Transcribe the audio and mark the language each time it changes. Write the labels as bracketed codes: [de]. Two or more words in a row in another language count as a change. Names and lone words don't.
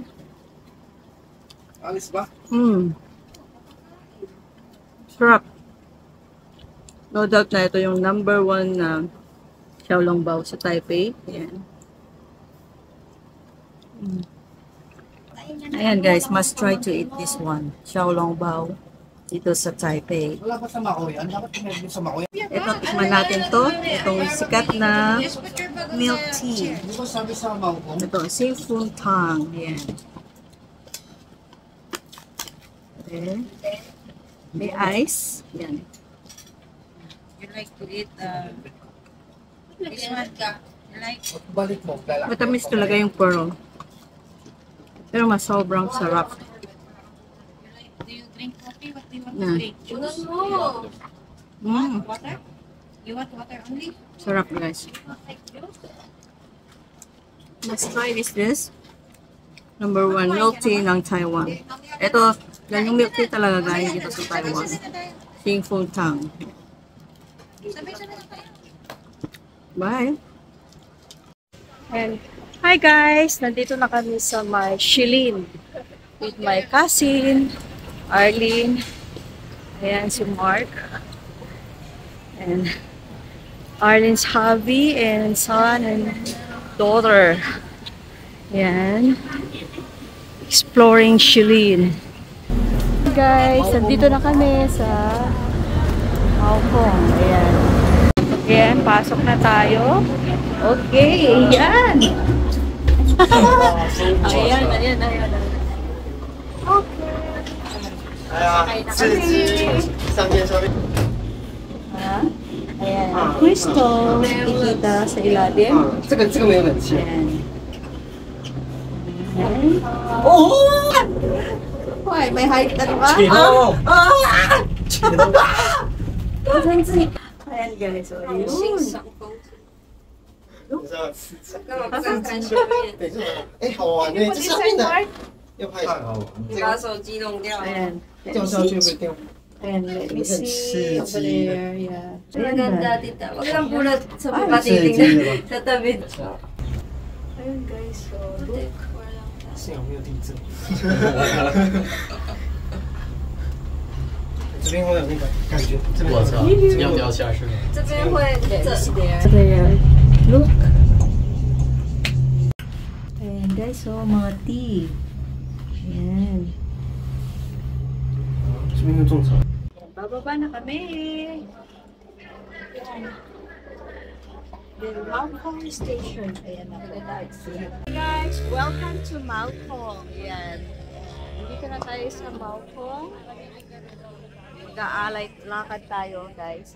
[tl] Alis ba? Sarap. No doubt na ito yung number 1 na Xiaolong Bao sa Taipei. Ayan. Ayan guys, [en] must try to eat this one. [tl] Xiaolong Bao dito sa Taipei. Wala ba sa Mako yan? Dapat pinag sa Mako yan. Ito, tikman natin to. Itong sikat na milk tea. Di ba sabi sa Mako? Ito, Xingfeng Tang. Ayan. Okay. May ice. Ayan. [en] You like to eat this one ka? You like? [tl] Balik mo. Matamis talaga yung pearl. Pero mas sobrang sarap. [en] Do you drink coffee? What do you want Yeah. to drink? Juice? Water? You want water only? Sarap guys. Let's try this. Number 1 milk tea [tl] ng Taiwan. Ito, yan yung [en] milk tea [tl] talaga galing dito sa Taiwan. Xingfeng Tang. Bye! [en] And hi guys! [tl] Nandito na kami sa my Shilin [en] with my cousin, [tl] Arlene. Ayan si Mark. [en] And Arlene's hubby and son and daughter. Ayan. Exploring Shilin. [tl] Guys, nandito na kami sa Hong Kong. Ayan. Ayan, pasok na tayo. Okay, ayan. ayan. Okay. 啊 Ayan, crystal. Kikita sa ilalim. [zh] 这个没有冷气。 [tl] Ayan. Ayan. Oh! Why? May height ano ka? Ayan guys, so yun. [zh] 哎，好玩呢！这上面的要拍太好玩，把手机弄掉。 [tl] Ayan. [zh] 掉下去会掉。 [tl] Ayan, [en] let me see over there. Yeah. [tl] Maganda dito. Huwag lang pulot sa Ay, papatingin sa tabi. Ayan guys, [en] so look. [zh] 幸好没有地震。这边会有那个感觉，这边我操，要掉下是吗？这边会 [en] There. Look. [tl] Ayan guys, so mga tea. Ayan. [zh] 这边有种草。 [tl] Bababa na kami. The Malcolm Station. Ayan, nakagalaxy. [en] Hey guys, welcome to Malcolm. [tl] Ayan. Dito na tayo sa Malcolm. Mag-aalay, lakad tayo guys.